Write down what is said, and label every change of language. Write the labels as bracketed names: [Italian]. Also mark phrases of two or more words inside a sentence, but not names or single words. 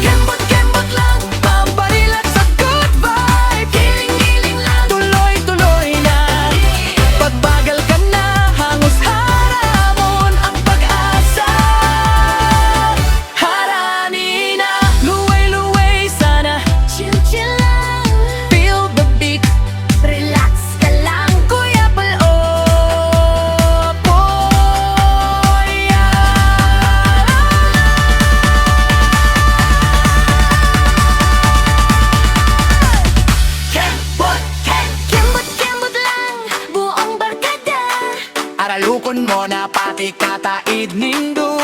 [Filipino] Kembot-kembot lang, pamparilat sa [English] good vibe, [Filipino] giling-giling lang, tuloy-tuloy na. [Bikol] Pagbagal ka na, hangos haramon ang pag-asa, harani na. Luway-luway sana, [Filipino] chill-chill lang, [English] feel the beat, [Filipino] relax ka lang, Kuya Popoy. Kembot-kembot lang, buong barkada, [Bikol] aralukon mo na pati kataid ning